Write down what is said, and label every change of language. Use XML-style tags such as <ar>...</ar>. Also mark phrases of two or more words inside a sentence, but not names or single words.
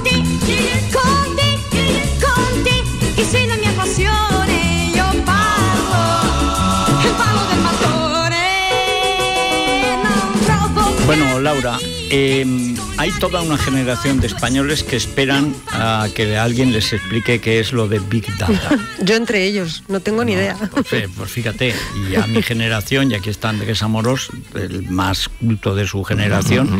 <it>Che sei la mia passione, io parlo del mattone, non trovo.</it> <es>Bueno, Laura, hay toda una generación de españoles que esperan a que alguien les explique qué es lo de Big Data. Yo entre ellos, no tengo ni idea. Pues fíjate, y a mi generación, y aquí está Andrés Amorós, el más culto de su generación,</es>